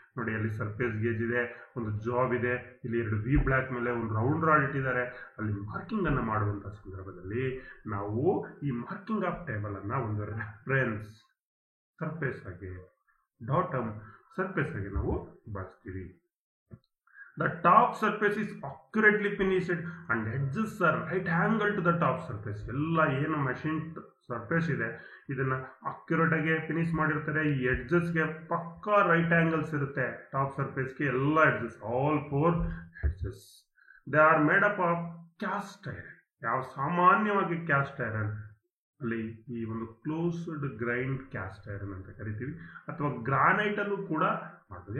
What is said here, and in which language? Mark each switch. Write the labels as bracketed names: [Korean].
[Kannada] ನೋಡಿ, ಅಲ್ಲಿ surface gauge ಇದೆ, ಒಂದು ಜಾಬ್ ಇದೆ, ಇಲ್ಲಿ 2 ವಿ ಬ್ಲಾಕ್ ಮೇಲೆ ಒಂದು ರೌಂಡ್ ರಾಡ್ ಇಟ್ಟಿದ್ದಾರೆ. ಅಲ್ಲಿ ಮಾರ್ಕಿಂಗ್ ಅನ್ನು ಮಾಡುವಂತ ಸಂದರ್ಭದಲ್ಲಿ ನಾವು ಈ ಮಾರ್ಕಿಂಗ್ ಆಫ್ ಟೇಬಲ್ ಅನ್ನ ಒಂದು ರೆಫರೆನ್ಸ್ ಸರ್ಫೇಸ್ ಆಗಿ, ಡಾಟಮ್ ಸರ್ಫೇಸ್ ಆಗಿ ನಾವು ಬಳಸ್ತೀವಿ. [English] The top surface is accurately finished and edges are right angle to the top surface. [Kannada] ಎಲ್ಲ ಏನು ಮಷಿನ್ ಸರ್ಫೇಸ್ ಇದೆ ಇದನ್ನ ಅಕ್ಯುರೇಟ್ ಆಗಿ ಫಿನಿಶ್ ಮಾಡಿರ್ತಾರೆ. ಈ ಎಡ್ಜಸ್ಗೆ ಪಕ್ಕಾ ರೈಟ್ ಆಂಗಲ್ಸ್ ಇರುತ್ತೆ. ಟಾಪ್ ಸರ್ಫೇಸ್ಗೆ ಎಲ್ಲ edges, all 4 edges. [English] They are made up of cast iron. [Kannada] ಯಾವ ಸಾಮಾನ್ಯವಾಗಿ ಕ್ಯಾಸ್ಟ್ ಐರನ್ ಅಲ್ಲಿ ಈ ಒಂದು ಕ್ಲೋಸ್ಡ್ ಗ್ರೈಂಡ್ ಕ್ಯಾಸ್ಟ್ ಐರನ್ ಅಂತ ಕರಿತೀವಿ, ಅಥವಾ ಗ್ರಾನೈಟ್ ಅಲ್ಲೂ ಕೂಡ ಮಾಡ್ಬೋದು.